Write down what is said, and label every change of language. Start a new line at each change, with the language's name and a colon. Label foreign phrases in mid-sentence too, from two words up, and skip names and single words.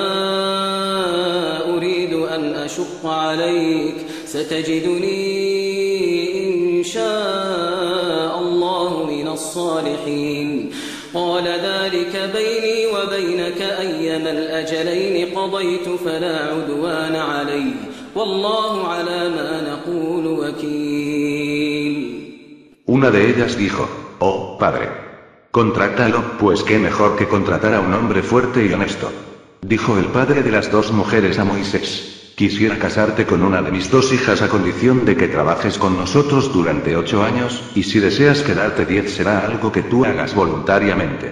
Arabic: أريد أن أشق عليك ستجدني إن شاء الله من الصالحين قال ذلك بيني وبينك أيما الأجلين قضيت فلا عدوان علي والله على ما نقول وكيل.
Spanish: Una de ellas dijo: oh, padre, contrátalo, pues qué mejor que contratar a un hombre fuerte y honesto. Dijo el padre de las 2 mujeres a Moisés: quisiera casarte con una de mis 2 hijas a condición de que trabajes con nosotros durante 8 años, y si deseas quedarte 10 será algo que tú hagas voluntariamente.